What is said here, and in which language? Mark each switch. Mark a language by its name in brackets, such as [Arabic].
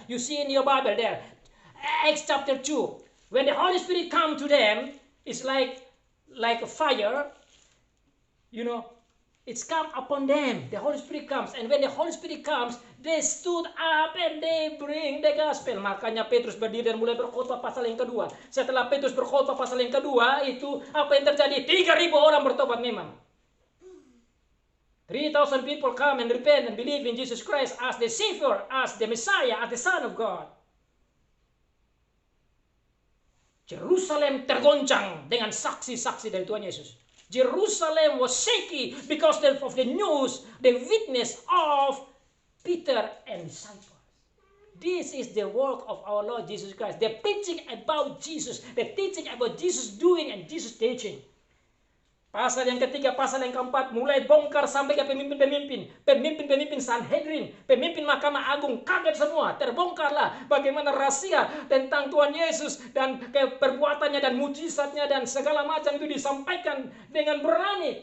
[English] You see in your Bible there. Acts chapter 2. When the Holy Spirit come to them, it's like a fire. You know, it's come upon them. The Holy Spirit comes. And when the Holy Spirit comes, they stood up and they bring the gospel. [Indonesian] Makanya Petrus berdiri dan mulai berkhotbah pasal yang kedua. Setelah Petrus berkhotbah pasal yang kedua, itu apa yang terjadi? 3.000 orang bertobat memang. [English] 3,000 people come and repent and believe in Jesus Christ as the Savior, as the Messiah, as the Son of God. [Indonesian] Jerusalem tergoncang dengan saksi-saksi dari Tuhan Yesus. [English] Jerusalem was shaky because of the news, the witness of Peter and disciples. This is the work of our Lord Jesus Christ. The preaching about Jesus, the teaching about Jesus doing and Jesus teaching. [Indonesian] Pasal yang ketiga, pasal yang keempat, mulai bongkar sampai ke pemimpin-pemimpin. Pemimpin-pemimpin Sanhedrin, pemimpin Mahkamah Agung, kaget semua. Terbongkarlah bagaimana rahasia tentang Tuhan Yesus dan perbuatannya dan mujizatnya dan segala macam itu disampaikan dengan berani.